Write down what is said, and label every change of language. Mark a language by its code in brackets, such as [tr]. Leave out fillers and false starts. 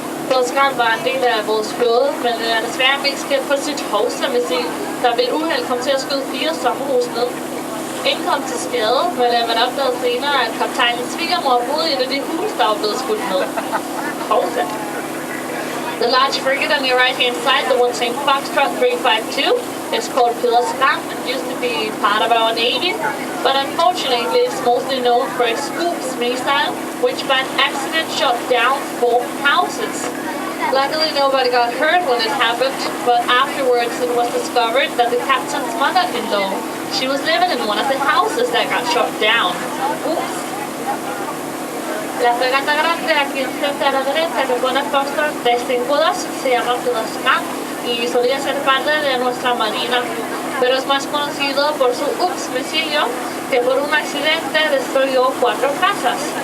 [da] Turist var en del af vores flåde, men den er desværre mest kendt for sit hovsammissil, der ved et uheld kom til at skyde 4 sommerhus ned. Ingen kom til skade, men man opdagede senere, at kaptajnens svigermor boede i et af de huse, der var blevet skudt ned. [en] The large frigate on your right-hand side, the one saying Foxtrot 352, is called Turist. It used to be part of our Navy, but unfortunately it's mostly known for its Scoops missile, which by an accident shot down 4 houses. Luckily nobody got hurt when it happened, but afterwards it was discovered that the captain's mother-in-law, she was living in one of the houses that got shot down. Oops. [es] La fragata grande aquí enfrente a la derecha que pone Foxtrot 352 se llama Turist y solía ser parte de nuestra marina, pero es más conocido por su Oops misilio que por un accidente destruyó 4 casas.